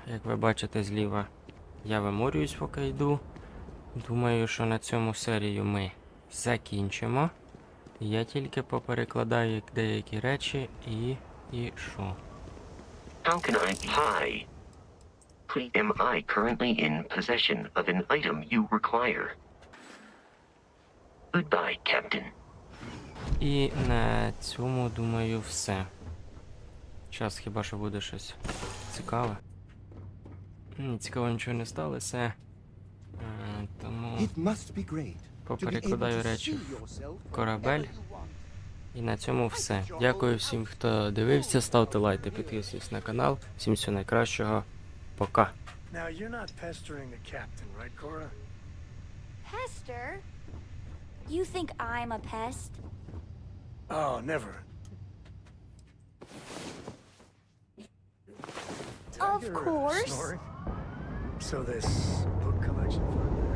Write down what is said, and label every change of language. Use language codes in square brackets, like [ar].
[uk] Як ви бачите зліва, я виморююсь, поки йду. Думаю, що на цьому серію ми закінчимо. Я тільки поперекладаю деякі речі і що? [en] How can I... Hi. Am I currently in possession of an item you require? Goodbye, Captain. [uk] І на цьому, думаю, все. Час хіба що буде щось цікаве. Цікаво нічого не сталося. Тому поперекладаю речі в корабель. І на цьому все. Дякую всім, хто дивився. Ставте лайки, підписуйтесь на канал. Всім всього найкращого. Пока. [en] Now you're not pestering the captain, right, Cora? Pester? You think I'm a pest? Oh, never. Of course. Snoring? So this book collection for